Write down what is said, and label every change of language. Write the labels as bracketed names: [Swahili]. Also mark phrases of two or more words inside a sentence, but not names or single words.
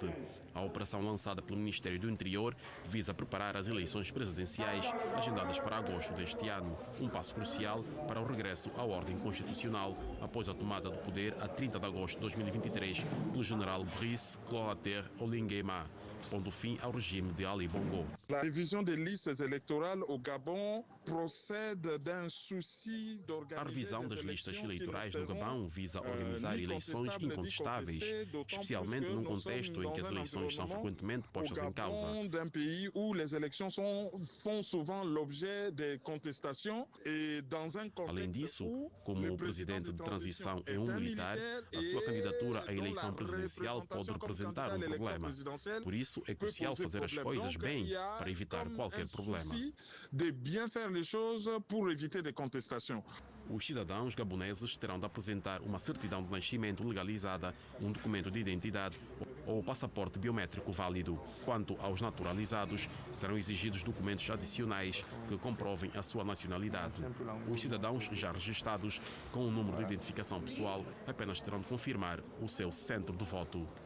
[Portuguese] A operação lançada pelo Ministério do Interior visa preparar as eleições presidenciais agendadas para agosto deste ano, um passo crucial para o regresso à ordem constitucional após a tomada do poder a 30 de agosto de 2023 pelo general Brice Clotaire Oligui, pondo fim ao regime de Ali Bongo. [French] La révision des listes électorales au Gabon procède d'un souci d'organiser. [Portuguese] A revisão das listas eleitorais no Gabão visa organizar eleições incontestáveis, especialmente num contexto em que as eleições são frequentemente postas em causa. [French] D'un pays où les élections font souvent l'objet de contestations et dans un contexte. [Portuguese] Além disso, como o presidente de transição é um militar, a sua candidatura à eleição presidencial pode representar um problema. Por isso, é crucial fazer as coisas bem para evitar qualquer problema. [French] De bien faire les choses pour éviter des contestations. [Portuguese] Os cidadãos gaboneses terão de apresentar uma certidão de nascimento legalizada, um documento de identidade ou passaporte biométrico válido. Quanto aos naturalizados, serão exigidos documentos adicionais que comprovem a sua nacionalidade. Os cidadãos já registados com o número de identificação pessoal apenas terão de confirmar o seu centro de voto.